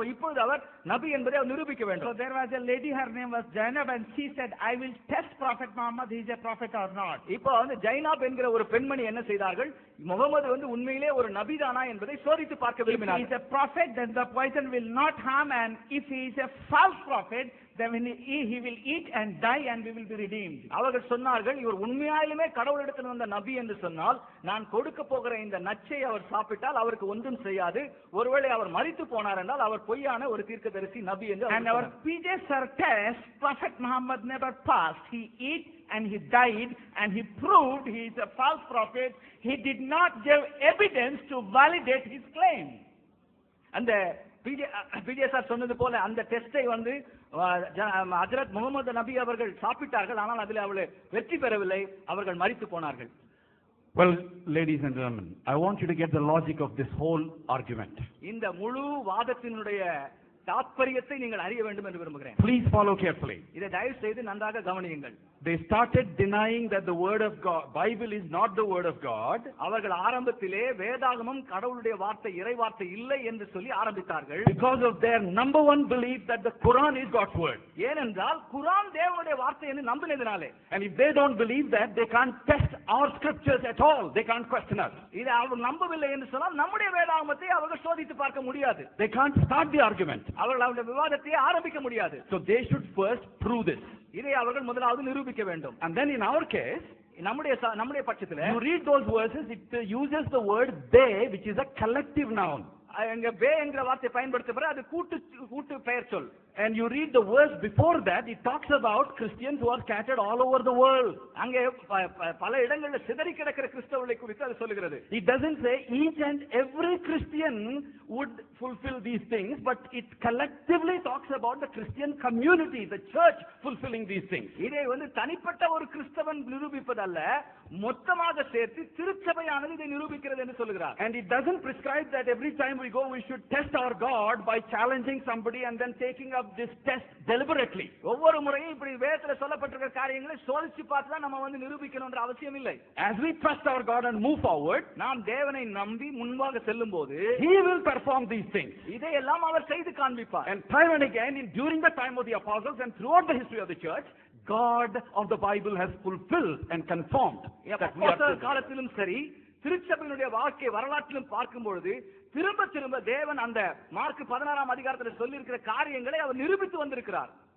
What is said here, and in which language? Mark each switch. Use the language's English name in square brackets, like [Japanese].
[Tamil] இப்பொழுது அவர் நபி என்பதை அவர் நிரூபிக்க வேண்டும். [English] So there was a lady, her name was Zainab, and she said, I will test Prophet Muhammad, he is a prophet or not. [Tamil] இப்போ வந்து ஜைனாப் என்கிற ஒரு பெண்மணி என்ன செய்தார்கள், முகமது வந்து உண்மையிலே ஒரு நபிதானா என்பதை சோதித்து பார்க்க [English] If he [Tamil] விரும்பினார். [English] is a prophet, then the poison will not harm, and if he is a false prophet, then he will eat and die and we will be redeemed. [Tamil] அவர்கள் சொன்னார்கள், இவர் உண்மையாலுமே கடவுளிடத்தில் வந்த நபி என்று சொன்னால் நான் கொடுக்க போகிற இந்த நச்சை அவர் சாப்பிட்டால் அவருக்கு ஒன்றும் செய்யாது. ஒருவேளை அவர் மரித்து போனார் என்றால் அவர் பொய்யான ஒரு தீர்க்கதரிசி நபி என்று. [English] And our PJ sir test, Prophet Muhammad never passed. He ate and he died and he proved he is a false prophet. He did not give evidence to validate his claim. [Tamil] அந்த PJ sir சொன்னது போல அந்த டெஸ்டை வந்து ஹஜ்ரத் முகமது நபி அவர்கள் சாப்பிட்டார்கள், ஆனால் அதில் அவர்கள் வெற்றி பெறவில்லை, அவர்கள் மரித்து போனார்கள். [English] Well, ladies and gentlemen, I want you to get the logic of this whole argument. [Tamil] இந்த முழு வாதத்தினுடைய தாத்பரியத்தை நீங்கள் அறிய வேண்டும் என்று விரும்புகிறேன். [English] Please follow carefully. [Tamil] இதை தயவு செய்து நன்றாக கவனியுங்கள். [English] They started denying that the word of God, Bible is not the word of God. [Tamil] அவர்கள் ஆரம்பத்திலே வேதாகமம் கடவுளுடைய வார்த்தை, இறை வார்த்தை இல்லை என்று சொல்லி ஆரம்பித்தார்கள். [English] Because of their number one belief that the Quran is God's word. [Tamil] ஏனென்றால் குர்ஆன் தேவனுடைய வார்த்தை என்று நம்பினதினாலே. [English] And if they don't believe that, they can't test our scriptures at all. They can't question us. [Tamil] இதை அவர்கள் நம்பவில்லை என்று சொன்னால் நம்முடைய வேதாகமத்தை அவர்கள் சோதித்து பார்க்க முடியாது. [English] They can't start the argument. [Tamil] அவர்கள் அவருடைய விவாதத்தை ஆரம்பிக்க முடியாது. [English] So they should first prove this. [Tamil] இதை அவர்கள் முதலாவது நிரூபிக்க வேண்டும். [English] And then in our case, [Tamil] நம்முடைய பட்சத்தில் [English] you read those verses, it uses the word they, which is a collective noun. [Tamil] அங்க பே என்கிற வார்த்தை பயன்படுத்தப்படுற அது கூட்டு பெயர் சொல். [English] And you read the verse before that, it talks about Christians who are scattered all over the world. [Tamil] அங்கே பல இடங்களில் சிதறி கிடக்கிற கிறிஸ்தவர்களை குறித்து அது சொல்லுகிறது. [English] It doesn't say each and every Christian would fulfill these things, but it collectively talks about the Christian community, the church fulfilling these things. [Tamil] இதை வந்து தனிப்பட்ட ஒரு கிறிஸ்தவன் நிரூபிப்பதல்ல, மொத்தமாக சேர்த்து திருச்சபையானது இதை நிரூபிக்கிறது என்று சொல்கிறார். [English] And it doesn't prescribe that every time we go we should test our God by challenging somebody and then taking up this test deliberately. [Tamil] ஒவ்வொரு முறையும் இப்படி வேதத்தில் சொல்லப்பட்டிருக்கிற காரியங்களை சோதிச்சு பார்த்து தான் நம்ம வந்து நிரூபிக்கணும்ன்ற அவசியம் இல்லை. [English] As we trust our God and move forward, [Tamil] நாம் தேவனை நம்பி முன்பாக செல்லும்போது [English] He will perform these things. [Tamil] இதையெல்லாம் அவர் செய்து காண்பிப்பார். [English] And time and again, during the time of the apostles and throughout the history of the church, God of the Bible has fulfilled and confirmed that we are [Tamil] காலத்திலும் சரி, திருச்சபையினுடைய வாழ்க்கை வரலாற்றிலும் பார்க்கும் பொழுது திரும்ப திரும்ப தேவன் அந்த மார்க் 16ஆம் அதிகாரத்தில் சொல்லி இருக்கிற காரியங்களை அவர் நிரூபித்து வந்திருக்கிறார்.